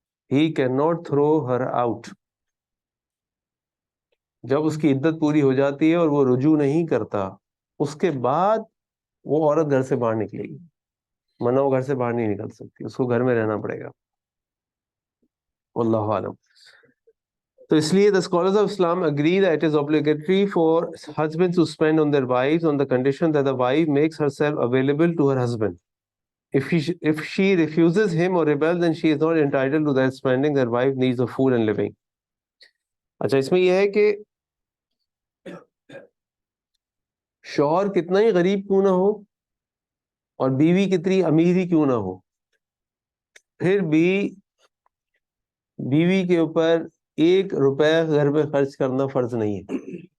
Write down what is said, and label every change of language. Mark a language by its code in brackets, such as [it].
[en] He can not throw her out. [ur] جب اس کی عدت پوری ہو جاتی ہے اور وہ رجوع نہیں کرتا, اس کے بعد وہ عورت گھر سے باہر نکلے گی, ورنہ وہ گھر سے باہر نہیں نکل سکتی, اس کو گھر میں رہنا پڑے گا. [ar] واللہ عالم. [ur] تو اس لیے [en] the scholars of Islam agree that it is obligatory for husbands to spend on their wives on the condition that the wife makes herself available to her husband. If she refuses him or rebels, then she is not entitled to that spending. Their wife needs of food and living. [ur] اچھا, اس میں یہ ہے کہ شوہر کتنا ہی غریب کیوں نہ ہو اور بیوی کتنی امیر ہی کیوں نہ ہو, پھر بھی بیوی کے اوپر 1 روپے گھر پہ خرچ کرنا فرض نہیں ہے.